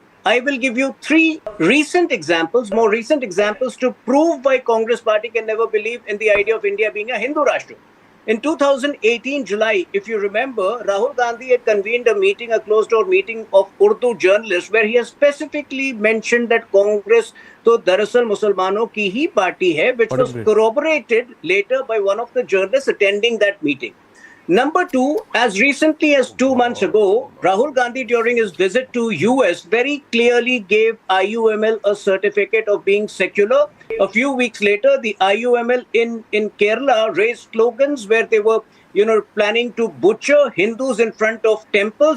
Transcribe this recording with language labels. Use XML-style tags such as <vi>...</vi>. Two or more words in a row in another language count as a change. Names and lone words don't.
<en>I will give you three recent examples, more recent examples, to prove why Congress party can never believe in the idea of India being a Hindu Rashtra. In 2018 July, if you remember, Rahul Gandhi had convened a meeting, a closed-door meeting of Urdu journalists, where he has specifically mentioned that Congress</en> <hi>तो दरअसल मुसलमानों की ही पार्टी है,</hi> <en>which was corroborated later by one of the journalists attending that meeting. Number two, as recently as 2 months ago, Rahul Gandhi, during his visit to US, very clearly gave IUML a certificate of being secular. A few weeks later, the IUML in Kerala raised slogans where they were, planning to butcher Hindus in front of temples.</en>